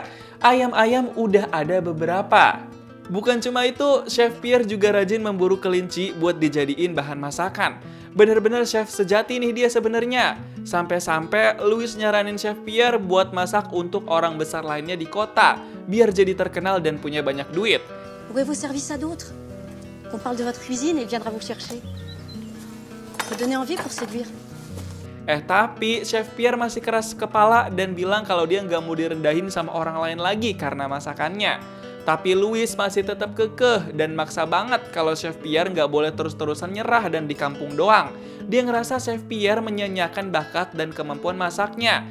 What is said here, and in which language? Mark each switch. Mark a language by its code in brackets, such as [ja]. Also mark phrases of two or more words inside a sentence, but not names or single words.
[id] Ayam-ayam udah ada beberapa. Bukan cuma itu, Chef Pierre juga rajin memburu kelinci buat dijadiin bahan masakan. Bener-bener chef sejati nih dia sebenarnya. Sampai-sampai Louis nyaranin Chef Pierre buat masak untuk orang besar lainnya di kota, biar jadi terkenal dan punya banyak duit. [fr] Pourrez-vous servir ça d'autres? Qu'on parle de votre cuisine et il viendra vous chercher. Faut donner envie pour séduire. [id] Tapi Chef Pierre masih keras kepala dan bilang kalau dia nggak mau direndahin sama orang lain lagi karena masakannya. Tapi Louis masih tetap kekeh dan maksa banget kalau Chef Pierre nggak boleh terus-terusan nyerah dan di kampung doang. Dia ngerasa Chef Pierre menyanyiakan bakat dan kemampuan masaknya.